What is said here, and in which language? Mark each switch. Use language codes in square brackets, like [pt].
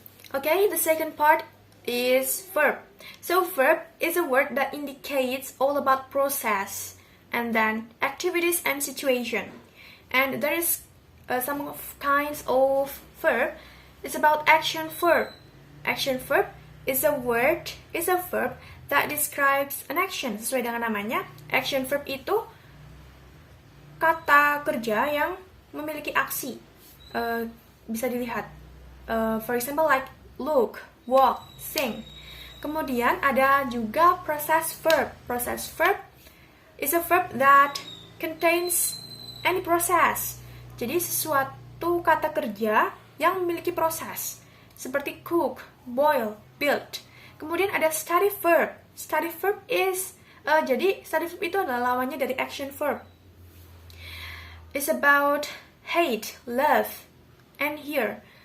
[en] Okay, the second part is verb. So verb is a word that indicates all about process and then activities and situation. And there is some kinds of verb. It's about action verb. Action verb is a verb that describes an action. [id] Sesuai dengan namanya, action verb itu kata kerja yang memiliki aksi. Bisa dilihat. [en] For example, like look, walk, sing. [id] Kemudian ada juga [en] process verb. Process verb is a verb that contains any process. [id] Jadi sesuatu kata kerja yang memiliki proses. Seperti cook, boil, build. Kemudian ada study verb. [en] Study verb is, [id] jadi study verb itu adalah lawannya dari action verb. [en] It's about hate, love, and here.